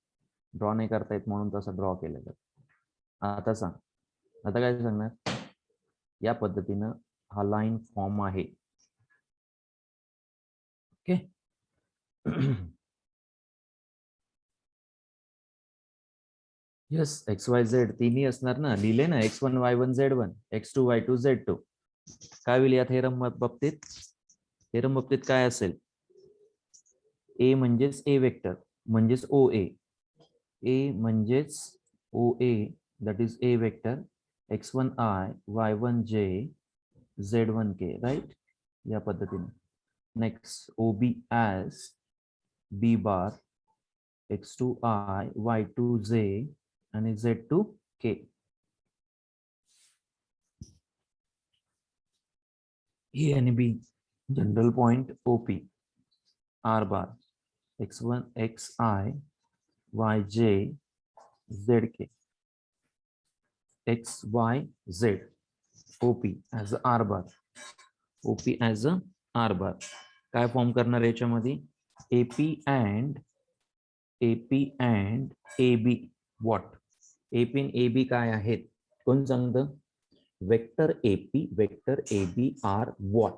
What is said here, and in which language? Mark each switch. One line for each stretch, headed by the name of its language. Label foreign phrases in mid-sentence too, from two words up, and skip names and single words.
Marathi: ड्रॉ नाही करता येत म्हणून तसं ड्रॉ केलेलं. आता सांग, आता काय सांगणार? या पद्धतीनं हा लाईन फॉर्म आहे. ओके. यस, एक्स वाय झेड तिन्ही असणार ना. लिहिले ना x1 y1 z1, x2 y2 z2. काय होईल या थेरम बाबतीत? थेरम बाबतीत काय असेल? ए म्हणजेच
English: A vector
Marathi: म्हणजेच ओ ए. ए म्हणजेच ओ ए,
English: that is a vector
Marathi: x1 i y1 j z1 k, राईट? या पद्धतीने.
English: नेक्स्ट OB as b bar x2 i y2 j आणि z2 k. A आणि B general point OP r bar x1 xi yj zk x y z OP as a r bar. OP as a r bar.
Marathi: काय फॉर्म करणार याच्यामध्ये?
English: AP and AB. what? AP and AB
Marathi: काय आहेत? कोण सांगतं?
English: वेक्टर AP वेक्टर AB are what?